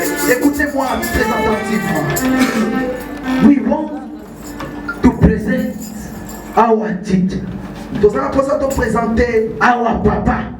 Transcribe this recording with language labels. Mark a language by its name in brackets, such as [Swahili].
[French] Écoutez-moi très attentivement. [English] We want to present our teacher. [French] Nous allons te présenter [English] our papa.